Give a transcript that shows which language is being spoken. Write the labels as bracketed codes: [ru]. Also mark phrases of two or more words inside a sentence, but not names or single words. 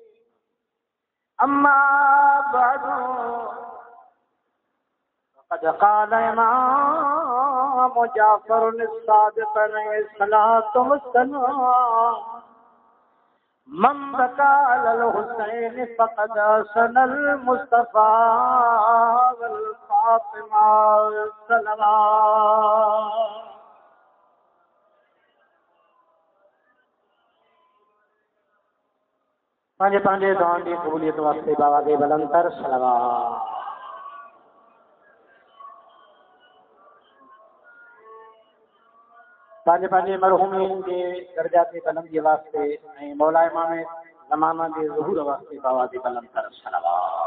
[ar] أما بعد قد قال إمام جعفر الصادق عليه الصلاة والسلام من بكى على الحسين فقد أحسن المصطفى والفاطمة السلام. [sd] पंहिंजे पंहिंजे दुआउनि जी क़बूलियत वास्ते बाबा खे बुलंदतर सलावत। पंहिंजे पंहिंजे मरहूमिन जे दर्जाते कलम जे वास्ते ऐं मौला इमाम ज़माना जे ज़हूर वास्ते बाबा खे बुलंदतर सलावत।